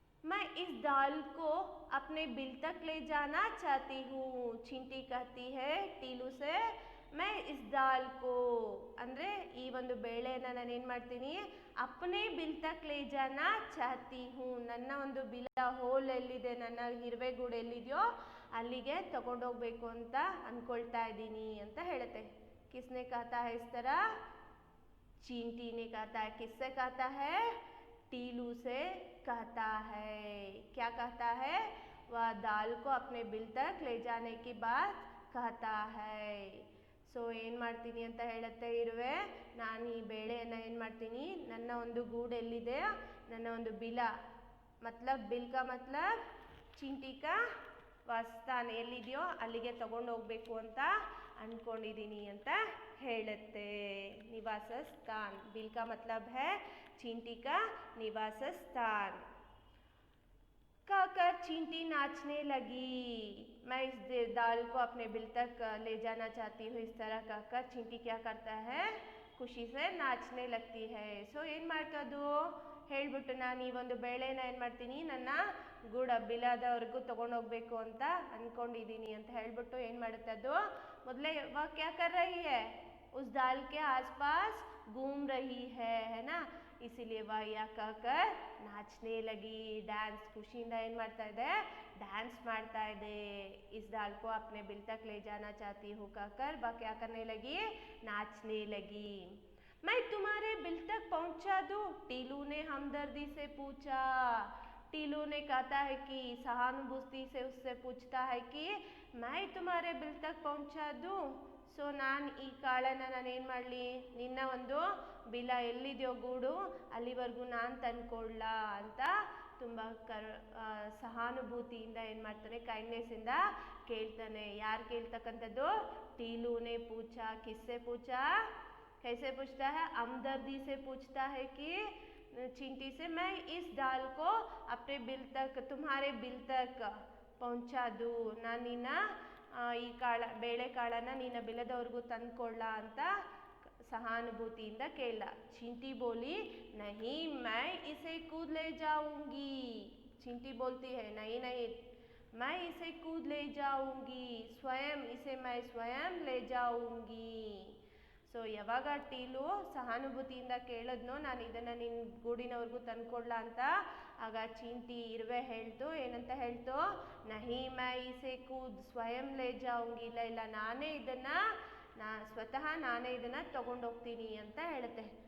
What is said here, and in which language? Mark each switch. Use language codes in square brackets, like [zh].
[hi] मैं इस दाल को अपने बिल तक ले जाना चाहती हूँ। चींटी कहती है टीलू से, मैं इस दाल को [kn] ಅಂದರೆ ಈ ಒಂದು ಬೇಳೆಯನ್ನು ನಾನೇನು ಮಾಡ್ತೀನಿ [hi] अपने बिल तक ले जाना चाहती हूँ। [kn] ನನ್ನ ಒಂದು ಬಿಲ ಹೋಲ್ ಎಲ್ಲಿದೆ, ನನ್ನ ಇರುವೆ ಗೂಡು ಎಲ್ಲಿದೆಯೋ ಅಲ್ಲಿಗೆ ತಗೊಂಡೋಗ್ಬೇಕು ಅಂತ ಅಂದ್ಕೊಳ್ತಾ ಇದ್ದೀನಿ ಅಂತ ಹೇಳುತ್ತೆ। [hi] किसने कहता है इस तरह? चींटी ने कहता है। किससे कहता है? टीलू से कहता है। क्या कहता है? वह दाल को अपने बिल तक ले जाने की बात कहता है। [kn] ಸೊ ಏನು ಮಾಡ್ತೀನಿ ಅಂತ ಹೇಳುತ್ತೆ ಇರುವೆ, ನಾನು ಈ ಬೇಳೆಯನ್ನು ಏನು ಮಾಡ್ತೀನಿ, ನನ್ನ ಒಂದು ಗೂಡು ಎಲ್ಲಿದೆ, ನನ್ನ ಒಂದು ಬಿಲ [hi] ಮತ್ಲಬ್ ಬಿಲ್ ಕಾ ಮತ್ಲಬ್ ಚೀಂಟಿ ಕಾ [kn] ವಾಸಸ್ಥಾನ ಎಲ್ಲಿದೆಯೋ ಅಲ್ಲಿಗೆ ತಗೊಂಡು ಹೋಗಬೇಕು ಅಂತ ಅಂದ್ಕೊಂಡಿದ್ದೀನಿ ಅಂತ ಹೇಳುತ್ತೆ। ನಿವಾಸ ಸ್ಥಾನ, [hi] बिल का मतलब है चींटी का निवास स्थान। कहकर चींटी नाचने लगी। मैं इस दाल को अपने बिल तक ले जाना चाहती हूँ, इस तरह कहकर चींटी क्या करता है, ಖುಷಿ से नाचने लगती है। [kn] ಸೊ ಏನು ಮಾಡ್ತದು ಹೇಳ್ಬಿಟ್ಟು ನಾನು ಈ ಒಂದು ಬೇಳೆನ ಏನು ಮಾಡ್ತೀನಿ ನನ್ನ ಬಿಲದವರೆಗೂ ತೊಗೊಂಡೋಗ್ಬೇಕು ಅಂತ ಅಂದ್ಕೊಂಡಿದ್ದೀನಿ ಅಂತ ಹೇಳ್ಬಿಟ್ಟು ಏನು ಮಾಡುತ್ತೆ ಅದು ಮೊದಲೇ [hi] वह क्या कर रही है, उस दाल के आसपास घूम रही है ना, इसीलिए वह यह कहकर नाचने लगी। [kn] डांस, ಖುಷಿಯಿಂದ ಏನು ಮಾಡ್ತಾ ಇದೆ, डांस ಮಾಡ್ತಾ ಇದೆ। [hi] इस दाल को अपने बिल तक ले जाना चाहती हूँ कहकर वह क्या करने लगी, नाचने लगी। मैं तुम्हारे बिल तक पहुँचा दूँ? टीलू ने हमदर्दी से पूछा। टीलू ने कहता है कि सहानुभूति से उससे पूछता है कि मैं तुम्हारे बिल तक पहुँचा दूँ? [kn] ಸೊ ನಾನು ಈ ಕಾಳನ್ನು ನಾನೇನು ಮಾಡಲಿ, ನಿನ್ನ ಒಂದು ಬಿಲ ಎಲ್ಲಿದೆಯೋ ಗೂಡು ಅಲ್ಲಿವರೆಗೂ ನಾನು ತಂದ್ಕೊಳ್ಳ ಅಂತ ತುಂಬ ಸಹಾನುಭೂತಿಯಿಂದ ಏನು ಮಾಡ್ತಾನೆ, ಕೈಂಡ್ನೆಸ್ಸಿಂದ ಕೇಳ್ತಾನೆ। ಯಾರು ಕೇಳ್ತಕ್ಕಂಥದ್ದು? [hi] टीलूने पूछा। किससे पूछा? कैसे पूछता है? हमदर्दी से पूछता है कि चींटी से मैं इस दाल को अपने बिल तक, तुम्हारे बिल तक पहुँचा दूँ, [kn] ನಾನು ನಿನ್ನ ಈ ಬೇಳೆ ಕಾಳನ್ನು ನಿನ್ನ ಬಿಲದವರೆಗೂ ತಂದ್ಕೊಳ್ಳ ಅಂತ सहानुभूतिಯಿಂದ ಕೇಳ। [hi] चींटी बोली, नहीं, मैं इसे खुद ले जाऊंगी। चींटी बोलती है, नहीं नहीं, मैं इसे खुद ले जाऊंगी, स्वयं इसे मैं स्वयं ले जाऊंगी। [kn] ಸೊ ಯಾವಾಗ ಟೀಲು ಸಹಾನುಭೂತಿಯಿಂದ ಕೇಳಿದ್ನೋ ನಾನು ಇದನ್ನು ನಿನ್ನ ಗೂಡಿನವರೆಗೂ ತಂದ್ಕೊಡ್ಲ ಅಂತ, ಆಗ ಚೀಂಟಿ ಇರುವೆ ಹೇಳ್ತು, ಏನಂತ ಹೇಳ್ತು, [hi] ನಹಿ ಮೈ ಇಸೆ ಖುದ್ ಸ್ವಯಂ ಲೇ ಜಾऊंगी, [kn] ಇಲ್ಲ ಇಲ್ಲ ನಾನೇ ಇದನ್ನು ಸ್ವತಃ ನಾನೇ ಇದನ್ನು ತಗೊಂಡೋಗ್ತೀನಿ ಅಂತ ಹೇಳುತ್ತೆ।